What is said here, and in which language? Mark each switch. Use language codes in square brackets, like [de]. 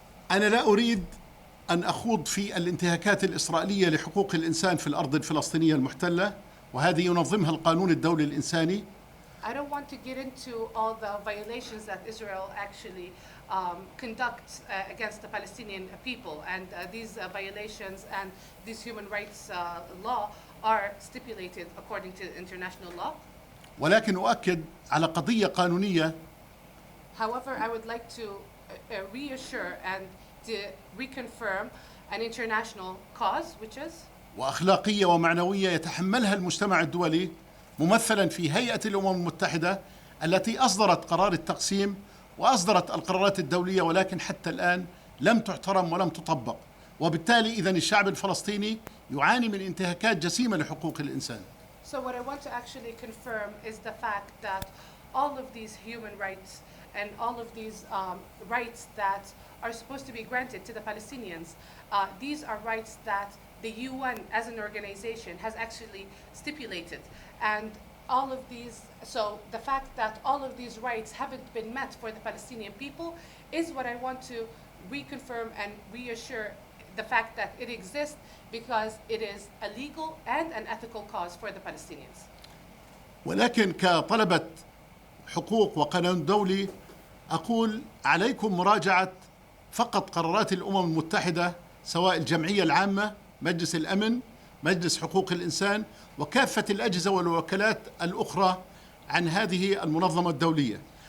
[ar] أنا لا أريد أن أخوض في الانتهاكات الإسرائيلية لحقوق الإنسان في الأرض الفلسطينية المحتلة، وهذه ينظمها القانون الدولي الإنساني. [en] I don't want to get into all the violations that Israel actually conducts against the Palestinian people, and these violations and these human rights law are stipulated according to international law. [ar] ولكن أؤكد على قضية قانونية. [en] However, I would like to reassure and to reconfirm an international cause, which is [ar] وأخلاقية ومعنوية يتحملها المجتمع الدولي ممثلا في هيئة الأمم المتحدة التي أصدرت قرار التقسيم وأصدرت القرارات الدولية، ولكن حتى الآن لم تحترم ولم تطبق، وبالتالي إذن الشعب الفلسطيني يعاني من انتهاكات جسيمة لحقوق الإنسان. [en] So what I want to actually confirm is the fact that all of these human rights and all of these rights that are supposed to be granted to the Palestinians, these are rights that the UN as an organization has actually stipulated. And all of these, so the fact that all of these rights haven't been met for the Palestinian people is what I want to reconfirm and reassure the fact that it exists because it is a legal and an ethical cause for the Palestinians. [ar] ولكن كطلبة حقوق وقانون دولي أقول عليكم مراجعة فقط قرارات الأمم المتحدة، سواء الجمعية العامة، مجلس الأمن، مجلس حقوق الإنسان، وكافة الأجهزة والوكالات الأخرى عن هذه المنظمة الدولية.